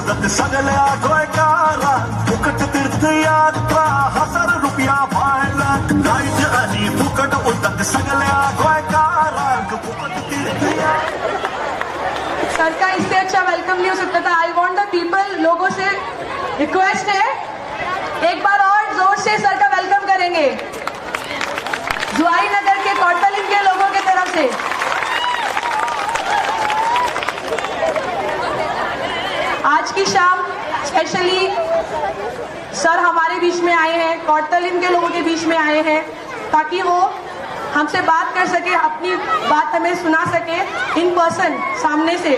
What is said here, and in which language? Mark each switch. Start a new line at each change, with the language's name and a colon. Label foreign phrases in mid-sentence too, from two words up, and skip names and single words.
Konkani: उदक सगल्या गोयकारा फुकट तीर्थ यात्रा 1000 रुपया व्हायला लाईट आणि फुकट उदक सगल्या गोयकारा फुकट तीर्थ यात्रा।
Hindi: सर का इससे अच्छा वेलकम नहीं हो सकता था।
English: I want the people,
Hindi: लोगों से रिक्वेस्ट है, एक बार और जोर से सर का वेलकम करेंगे जुआई नगर के कौटलिम के लोगों की तरफ से। आज की शाम स्पेशली सर हमारे बीच में आए हैं, कौटलिम के लोगों के बीच में आए हैं, ताकि वो हमसे बात कर सके, अपनी बात हमें सुना सके
English: in person
Hindi: सामने से।